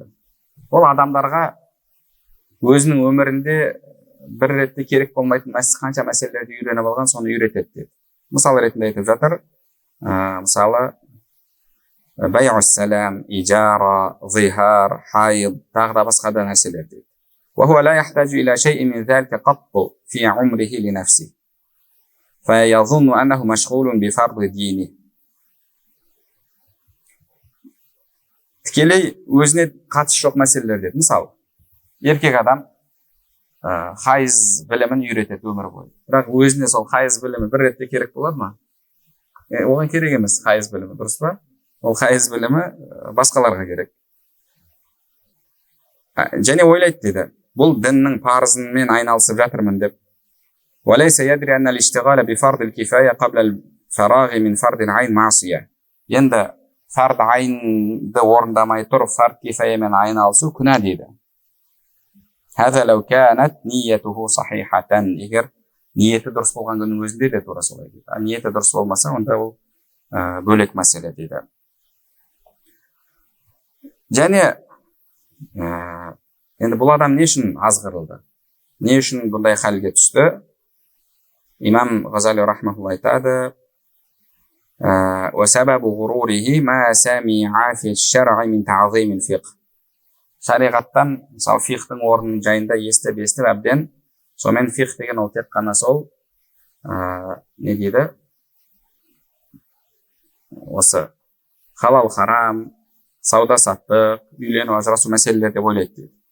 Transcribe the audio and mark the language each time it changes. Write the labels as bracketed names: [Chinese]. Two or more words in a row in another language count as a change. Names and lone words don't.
[Kazakh] Ол адамдарға өзінің өмірінде бір ретте керек болмайтын қанша мәселелерді үйреніп алған, соны үйретеді дейді. Мысал ретінде айтып жатыр. Мысалы [Arabic] بيع السلم, [Kazakh] ижара, зихар, хайд, тағы да басқа да нәрселер дейді. [Arabic] وهو لا يحتاج إلى شيء من ذلك قط في عمره لنفسه فيظن أنه مشغول بفرض دينه. [Kazakh] Тікелей өзіне қатысы жоқ мәселелер дейді. Мысалы, еркек адам хайыз білімін үйретеді өмір бойы. Бірақ өзіне сол хайыз білімі бір ретте керек болады ма? Оған керек емес хайыз білімі, дұрыс па? Ол хайыз білімі басқаларға керек. Және ойлайды дейді, бұл діннің парызымен айналысып жатырмын деп. [Arabic] وَلَيْسَ يَدْرِي أَنَّ الْإِشْتِغَالَ بِفَرْضِ الْكِفَايَةِ قَبْلَ الْفَرَاغِ مِنْ فَرْضِ الْعَيْنِ مَعْصِيَةٌ. [Kazakh] Енді фард айнды орындамай тұрып фард кифаямен айналысу күнә дейді. [Arabic] هذا لو كانت نيته صحيحة. [Kazakh] Егер ниеті дұрыс болған күннің өзінде де тура солай дейді. Ниеті дұрыс болмаса, онда ол бөлек мәселе дейді. Және енді бұл адам не үшін азғырылды? Не үшін бұндай халге түсті? Имам Ғазали рахматулла айтады: [Arabic] وسبب غروره ما سمع في الشرع من تعظيم الفقه. [Kazakh] Шариғаттан, мысалы, фиқтың орнын жайында естіп әбден, сонымен фиқ деген ол тек қана сол не дейді? Осы халал харам, сауда саттық, үйлену ажырасу мәселелер деп ойлайды дейді.